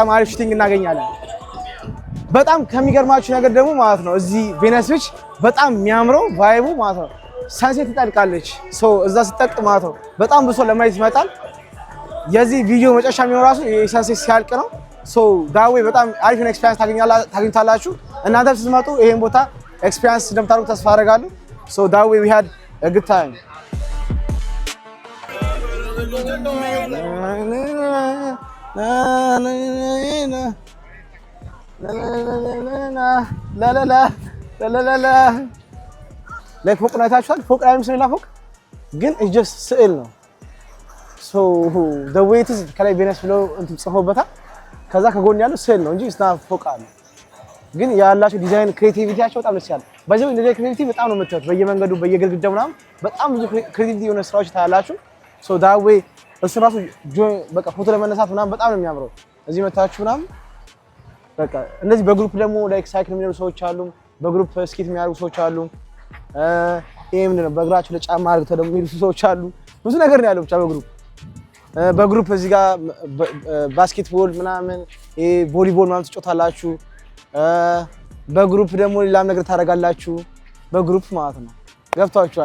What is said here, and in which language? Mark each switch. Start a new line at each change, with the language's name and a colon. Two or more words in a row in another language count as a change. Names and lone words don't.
Amharic: አሪፍ ሹቲንግ እናገኛለን። በጣም ከሚገርማችሁ ነገር ደግሞ ማለት ነው እዚህ ቬነስ ቢች በጣም የሚያምረው ቫይቡ ማለት ነው ሳንሴት ትጠልቃለች። ሶ እዛ ስትጠልቅ ማለት ነው በጣም ብዙ ለማየት ይመጣል። የዚህ ቪዲዮ መጨረሻ የሚሆነው ራሱ የሳንሴት ሲያልቅ ነው። ሶ ዳዌ በጣም አሪፍ ኤክስፒሪየንስ ታገኛላችሁ። እናንተም ስትመጡ ይሄን ቦታ ኤክስፒሪየንስ እንደምታደርጉ ተስፋ አደርጋለሁ። ሶ ዳዌ
English: we had a good time.
Amharic: ላይክ ፎቅ አይታችኋል። ፎቅ ላይ ምስል ፎቅ ግን ጀስት ስዕል ነው። ሶ
English: the weight is
Amharic: ከላይ ቬነስ ብሎ እንትን ጽፎበታል። ከዛ ከጎን ያለው ስዕል ነው እንጂ እስና ፎቅ አለ። ግን ያላችሁ ዲዛይን ክሬቲቪቲያቸው በጣም ደስ ይላል። በዚህ እንደዚህ ክሬቲቪቲ በጣም ነው የምታዩት። በየመንገዱ በየግድግዳው ምናምን በጣም ብዙ ክሬቲቪቲ የሆነ ስራዎች ታያላችሁ። ሶ
English: that way
Amharic: እሱ ራሱ በቃ ፎቶ ለመነሳት ምናምን በጣም ነው የሚያምረው። እዚህ መታችሁ ምናምን በቃ እነዚህ በግሩፕ ደግሞ ላይክ ሳይክል የሚነዱ ሰዎች አሉ። በግሩፕ ስኬት የሚያደርጉ ሰዎች አሉ። ይሄ ምንድን ነው በእግራቸው ለጫማ አድርገው ደግሞ የሚሄዱ ሰዎች አሉ። ብዙ ነገር ነው ያለው ብቻ በግሩፕ እዚህ ጋር ባስኬትቦል ምናምን ይሄ ቮሊቦል ምናምን ትጫወታላችሁ። በግሩፕ ደግሞ ሌላም ነገር ታደርጋላችሁ። በግሩፕ ማለት ነው። ገብቷችኋል?